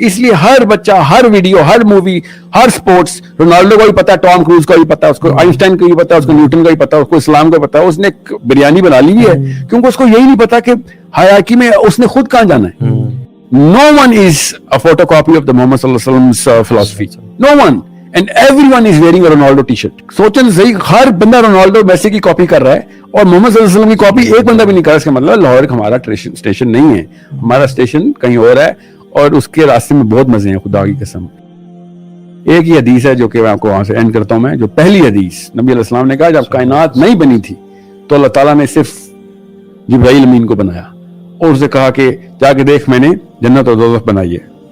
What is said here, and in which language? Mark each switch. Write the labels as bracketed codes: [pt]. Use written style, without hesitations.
[ur] اس لیے ہر بچہ، ہر ویڈیو، ہر مووی، ہر sports, Ronaldo کو بھی پتا ہے، ٹام کروز کا بھی پتا ہے، اس کو آئنسٹائن کا بھی پتا ہے، اس کو نیوٹن کا بھی پتا ہے، اس کو اسلام کا پتا ہے. اس نے بریانی بنا لی ہے کیونکہ اس کو یہی نہیں پتا کہ حیاکی میں اس نے خود کہاں جانا ہے. [en] No one is a photocopy of the Muhammad sallallahu alaihi wasallam's philosophy. No one. And everyone is wearing a Ronaldo t-shirt. [ur] سوچیں صحیح، ہر بندہ رونالڈو میسی کی کاپی کر رہا ہے اور محمد صلی اللہ علیہ وسلم کی کاپی ایک بندہ بھی نہیں کر رہا. اس کا مطلب لاہور ہمارا اسٹیشن نہیں ہے، ہمارا اسٹیشن کہیں اور ہے اور اس کے راستے میں بہت مزے ہیں خدا کی قسم. ایک ہی حدیث ہے جو کہ میں آپ کو وہاں سے اینڈ کرتا ہوں. میں جو پہلی حدیث نبی علیہ السلام نے کہا جب کائنات نہیں بنی تھی تو اللہ تعالیٰ نے صرف جبرائیل امین کو بنایا اور اسے کہا کہ جا کے دیکھ میں نے جنت اور دوزخ بنائی ہے.